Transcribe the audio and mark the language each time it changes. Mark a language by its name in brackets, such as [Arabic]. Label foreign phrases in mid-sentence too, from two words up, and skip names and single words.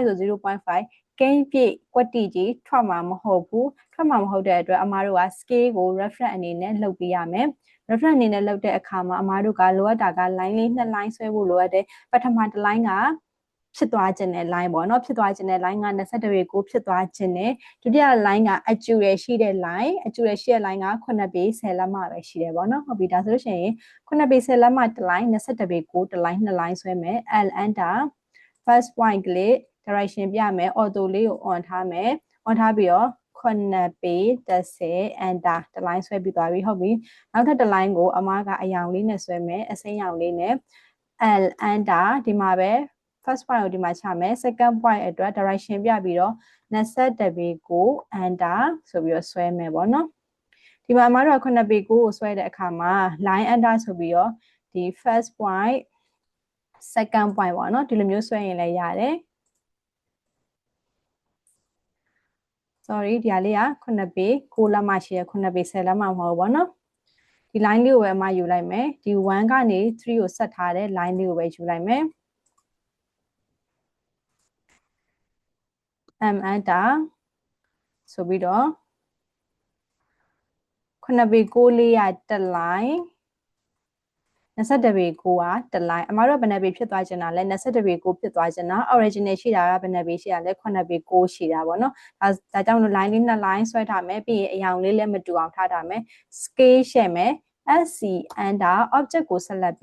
[Burmese] ဆို 0.5ကိန်းပြည့်ကွက်တီကြီးထွက်မှာမဟုတ်ဘူးထွက်မှာမဟုတ်တဲ့အတွက်အမားတို့က scale ကို reference အနေနဲ့လုပ်ပေးရမယ် reference အနေနဲ့လုပ်တဲ့အခါမှာအမားတို့ကလိုအပ်တာက line လေး2 line ဆွဲဖို့လိုအပ်တယ်ပထမတစ် line က ဖြစ်သွားခြင်းတဲ့ line ပေါ့နော်ဖြစ်သွားခြင်းတဲ့ line က20 degree ကိုဖြစ်သွားခြင်းနဲ့ဒုတိယ line ကအကျူရရှိတဲ့ line အကျူရရှိတဲ့ line က9 ပေ10လက်မှပဲရှိတယ် ပေါ့နော်ဟုတ်ပြီဒါဆိုလို့ရှိရင်9 ပေ10လက်မှတစ် line 20 degree ကိုတစ် line 2 line ဆွဲမယ် [English] L enter first point [Burmese] ကလေး direction ပြမယ် auto လေးကို on ထားမယ် on ထားပြီးတော့9 ပေ10 enter တစ် line ဆွဲပြီးသွားပြီဟုတ်ပြီနောက်ထပ်တစ် line ကိုအမကအယောင်လေးနဲ့ဆွဲမယ်အစိမ်းရောင်လေးနဲ့ [English] L enter [Burmese] ဒီမှာပဲ [English] first point [Burmese] ကိုဒီမှာချမယ် [English] second point [Burmese] အတွက် direction ပြပြီးတော့20 degree ကို enter ဆိုပြီးတော့ဆွဲမယ်ပေါ့နော်ဒီမှာအမတို့က9 ပေကိုဆွဲတဲ့အခါမှာ [English] line enter [Burmese] ဆိုပြီးတော့ဒီ [English] first point second point [Burmese] ပေါ့နော်ဒီလိုမျိုးဆွဲရင်လည်းရတယ် sorry ဒီဟာလေးက9 ပေ9လက်မှရှိရ9 ပေ10လက်မှမဟုတ်ဘူးပေါ့နော်ဒီ line လေးကိုပဲအမယူလိုက်မယ်ဒီ1ကနေ3ကိုဆက်ထားတဲ့ line လေးကိုပဲယူလိုက်မယ် [English] m enter [Burmese] ဆိုပြီးတော့9 ပေ6လေးရတစ် line 20 degree ကိုကတစ် line အမတို့ကဘယ်နှပေဖြစ်သွားချင်တာလဲ20 degree ကိုဖြစ်သွားချင်တာ original ရှိတာကဘယ်နှပေရှိတာလဲ9 ပေ6ရှိတာပေါ့နော်ဒါကြောင့်လို့ line လေး2 line ဆွဲထားမယ်ပြီးရင်အယောင်လေးလည်းမတူအောင်ထားထားမယ် scale ရှယ်မယ် [English] SC under object [Burmese] ကိုဆက်လက်